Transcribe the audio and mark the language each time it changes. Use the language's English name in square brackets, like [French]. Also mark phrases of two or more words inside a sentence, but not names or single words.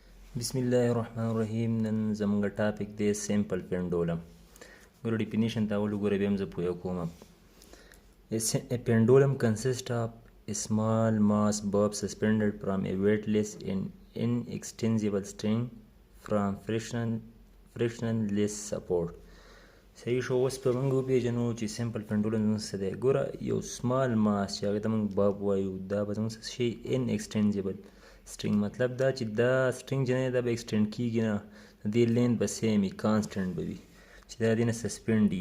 [Arabic] بسم الله الرحمن الرحیم. [Pashto] نن زموږ ټاپک دی [English] simple pendulum. [Pashto] ګوره ډیفینیشن ته اول وګوره بیا هم زه پوهه کوم. [English] A pendulum consists of a small mass bob suspended from a weightless and inextensible string from frictionless support. [Pashto] صحیح شو. اوس په موږ وپېژنو چې [English] simple pendulum [Pashto] زموږ څه دی. ګوره یو [English] small mass [Pashto] چې هغې ته موږ باب وایو دا به زموږ څه شي [English] inextensible string. [Pashto] مطلب دا چې دا سټرینګ چې نه دا به ایکسټینډ کېږي نه، د دې لینت به سیم وي، کانسټنټ به وي چې دا دې نه سسپینډ وي.